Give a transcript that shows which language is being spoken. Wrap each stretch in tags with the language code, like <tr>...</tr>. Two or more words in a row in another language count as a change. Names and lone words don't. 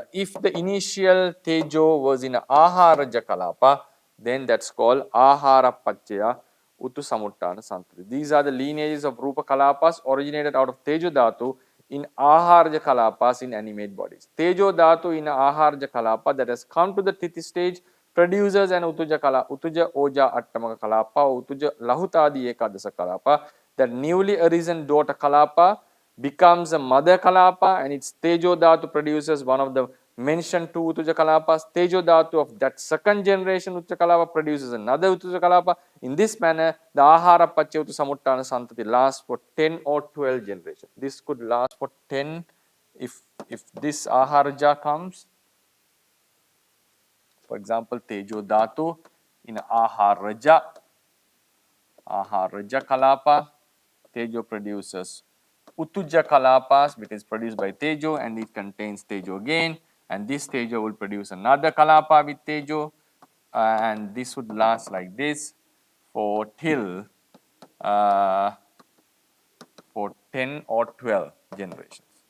<en>If the initial Tejo was in</en> <pi>Aharaja Kalapa,</pi> <en>then that's called</en> <pi>Ahara Pacchaya Uttasamuttana Santati.</pi> <en>These are the lineages of</en> <pi>Rupa Kalapas</pi> <en>originated out of</en> <pi>Tejo Dhatu</pi> <en>in</en> <pi>Aharaja Kalapas</pi> <en>in animate bodies.</en> <pi>Tejo Dhatu</pi> <en>in</en> <pi>Aharaja Kalapa</pi> <en>that has come to the Titi stage produces an</en> <pi>Utuja Oja Attamaka Kalapa</pi> <en>or</en> <pi>Utuja Lahutadi Ekadasa Kalapa.</pi> <en>That newly arisen daughter Kalapa becomes a mother Kalapa, and its</en> <pi>Tejo Dhatu</pi> <en>produces one of the mentioned 2</en> <pi>Utuja Kalapas. Tejo Dhatu</pi> <en>of that second generation</en> <pi>Utuja Kalapa</pi> <en>produces another</en> <pi>Utuja Kalapa.</pi> <en>In this manner, the</en> <pi>Ahara Pacchaya Uttasamuttana Santati</pi> <en>lasts for 10 or 12 generations. This could last for 10 if this Aharaja comes. For example,</en> <pi>Tejo Dhatu</pi> <en>in</en> <pi>Aharaja Kalapa,</pi> <en>Tejo produces</en> <pi>Utuja Kalapas,</pi> <en>which is produced by Tejo, and it contains Tejo again, and this Tejo will produce another Kalapa with Tejo, and this would last like this for till for 10 or 12 generations.</en>